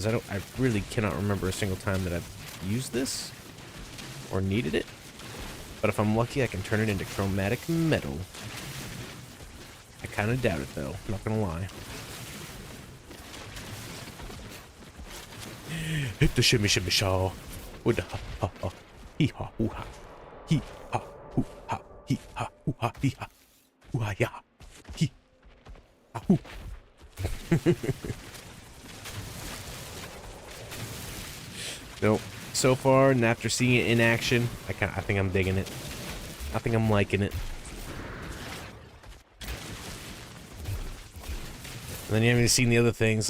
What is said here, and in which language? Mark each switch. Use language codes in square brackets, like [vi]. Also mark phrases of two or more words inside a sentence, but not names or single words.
[en] I really cannot remember a single time that I've used this. Or needed it. But if I'm lucky, I can turn it into chromatic metal. I kind of doubt it, though. Not gonna lie. Hit the shimmy shimmy shaw. With the ha ha ha. Hee ha hoo ha. Hee ha hoo ha. Hee ha hoo ha. Hee ha hoo ha ya. Hee ha hoo. Nope. So far, and after seeing it in action, I think I'm digging it. I think I'm liking it. And then you haven't even seen the other things.